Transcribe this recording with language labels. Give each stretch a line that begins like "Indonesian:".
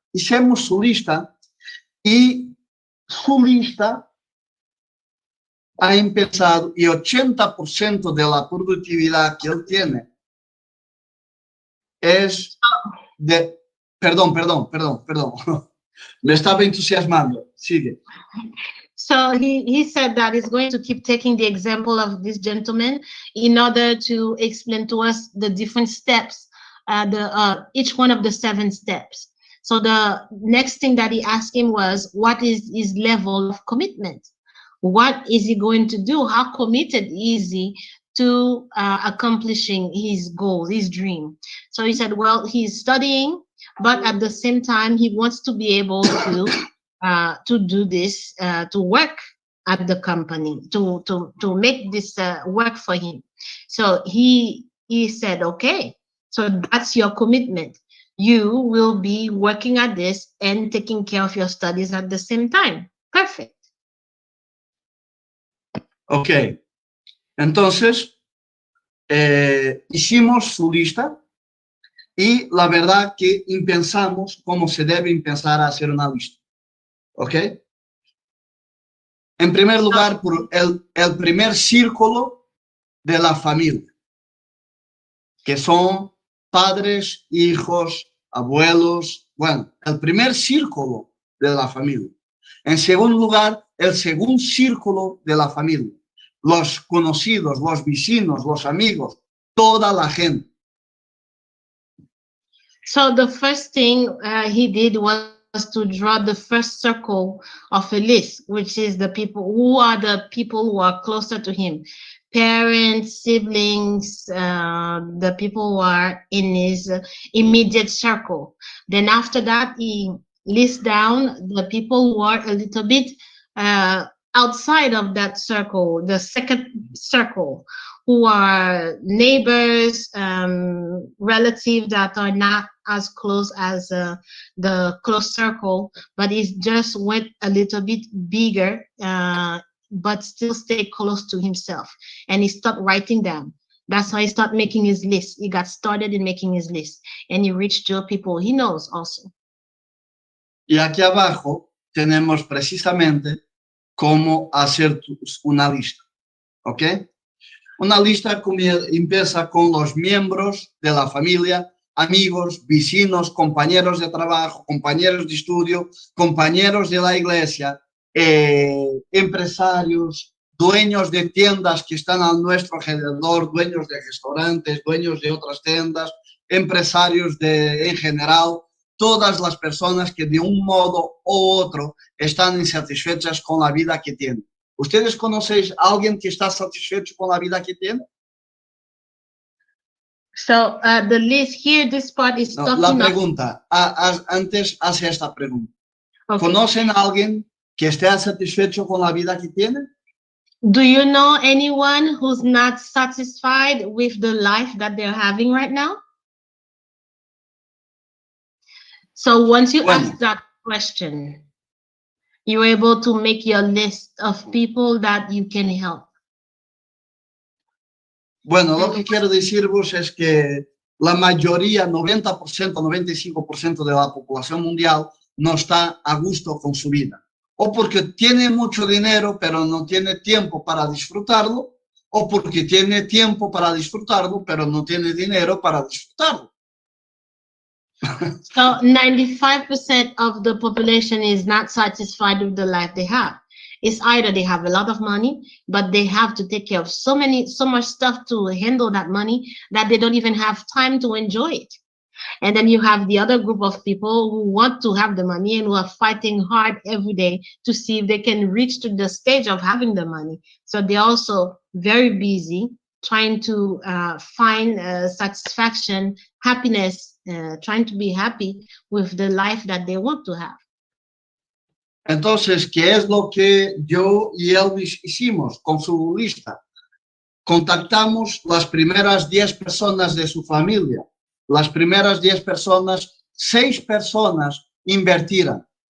Spanish: Hicimos su lista y su lista ha empezado y 80% de la productividad que él tiene es de... Perdón. Me estaba entusiasmando. Sigue.
English: So he said that he's going to keep taking the example of this gentleman in order to explain to us the different steps, each one of the 7 steps. So the next thing that he asked him was, what is his level of commitment? What is he going to do? How committed is he to accomplishing his goal, his dream? So he said, well, he's studying, but at the same time, he wants to be able to do this, to work at the company, to make this work for him. So he said, okay, so that's your commitment. You will be working at this and taking care of your studies at the same time. Perfect.
Spanish: Ok, entonces hicimos su lista y la verdad que pensamos cómo se debe empezar a hacer una lista. Ok. En primer lugar, por el primer círculo de la familia, que son padres, hijos, abuelos, bueno, el primer círculo de la familia. En segundo lugar, el segundo círculo de la familia. Los conocidos, los vecinos, los amigos, toda la gente.
English: So the first thing he did was to draw the first circle of a list, which is the people who are closer to him. Parents, siblings, the people who are in his immediate circle. Then after that, he lists down the people who are a little bit outside of that circle, the second circle, who are neighbors, relatives that are not as close as the close circle, but it just went a little bit bigger but still stay close to himself. And he started writing down. That's how he started making his list. He got started in making his list, and he reached to people he knows also.
Spanish: Y aquí abajo tenemos precisamente cómo hacer una lista, ¿ok? Una lista empieza con los miembros de la familia, amigos, vecinos, compañeros de trabajo, compañeros de estudio, compañeros de la iglesia, empresarios, dueños de tiendas que están a nuestro alrededor, dueños de restaurantes, dueños de otras tiendas, empresarios en general, todas las personas que de un modo u otro están insatisfechas con la vida que tienen. ¿Ustedes conocen a alguien que está satisfecho con la vida que tiene?
English: So the list here, this part is talking
Spanish: la pregunta, antes hace esta pregunta. Okay. ¿Conocen a alguien que esté satisfecho con la vida que tiene?
English: Do you know anyone who's not satisfied with the life that they're having right now? So once you ask that question, you're able to make your list of people that you can help.
Spanish: Bueno, lo que quiero deciros es que la mayoría, 90%, 95% de la población mundial no está a gusto con su vida. O porque tiene mucho dinero, pero no tiene tiempo para disfrutarlo, o porque tiene tiempo para disfrutarlo, pero no tiene dinero para disfrutarlo.
English: So 95% of the population is not satisfied with the life they have. It's either they have a lot of money, but they have to take care of so much stuff to handle that money that they don't even have time to enjoy it. And then you have the other group of people who want to have the money and who are fighting hard every day to see if they can reach to the stage of having the money. So they're also very busy trying to find satisfaction, happiness, trying to be happy with the life that they want to have.
Spanish: Entonces, ¿qué es lo que yo y Elvis hicimos con su lista? Contactamos las primeras 10 personas de su familia. Las primeras 10 personas, 6 personas invertirán.